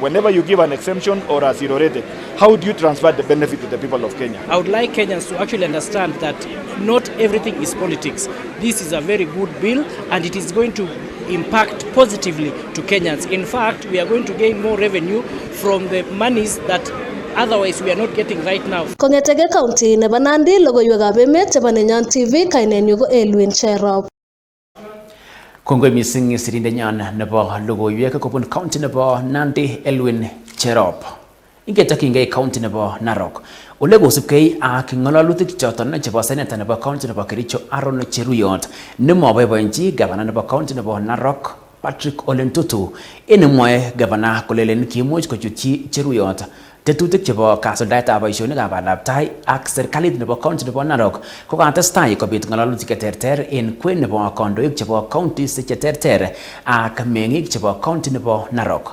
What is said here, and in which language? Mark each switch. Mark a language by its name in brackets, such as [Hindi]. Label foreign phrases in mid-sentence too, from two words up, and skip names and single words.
[English] Whenever you give an exemption or a zero rate, how do you transfer the benefit to the people of Kenya? I would like Kenyans to actually understand that not everything is politics. This is a very good bill and it is going to impact positively to Kenyans. In fact, we are going to gain more revenue from the monies that otherwise we are not getting right now. [Kalenjin] Kongetege county nebo Nandi logoiwekab emet chebo Nenyon TV kainenyu ko Elwin Cherop. Kongoi missing sirindenyon nebo logoiwek kobun county nebo Nandi Elwin Cherop. Ingetokyingei county nebo Narok. Ole kosubkei ak ng'alalutik choton chebo senator nebo county nebo Kericho Aaron Cheruyot nemoboiboenchi gavana nebo county nebo Narok Patrick Ole Ntutu enemwoe gavana kolelen kimuch kochutyi Cheruyot tetutik chebo kasuldaetab boisionikab bandab tai ak serikalit nebo county nebo Narok kokatestai kobit ng'alalutik cheterter en kwen nebo kandoik chebo counties cheterter ak meng'ik chebo county nebo Narok.